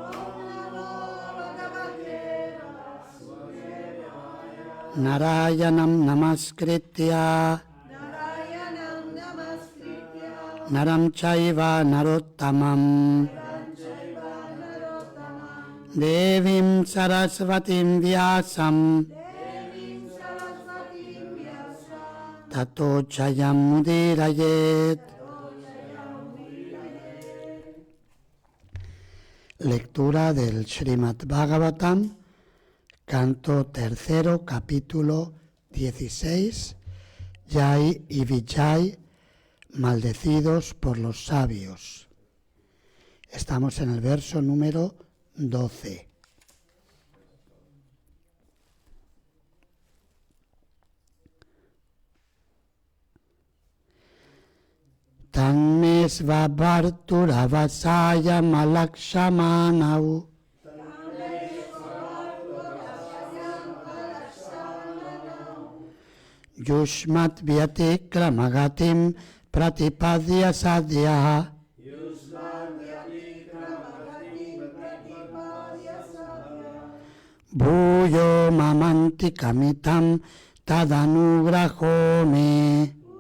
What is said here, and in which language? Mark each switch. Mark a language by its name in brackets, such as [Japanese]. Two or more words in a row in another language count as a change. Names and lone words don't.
[Sanskrit] Narayanam Namaskritya Naram Chaiva Narottamam Devim Sarasvatim Vyasam Tato Chayam Mudirayet. [Spanish] Lectura del Srimad Bhagavatam, canto tercero, capítulo 16, Jai y Vijay, maldecidos por los sabios. Estamos en el verso número 12. [Sanskrit] Tanme svavarturavasaya malakshamanau Yushmat vyatikramagatim pratipadya sadhyaha Bhuyo mamanti kamitam tadanugraho me.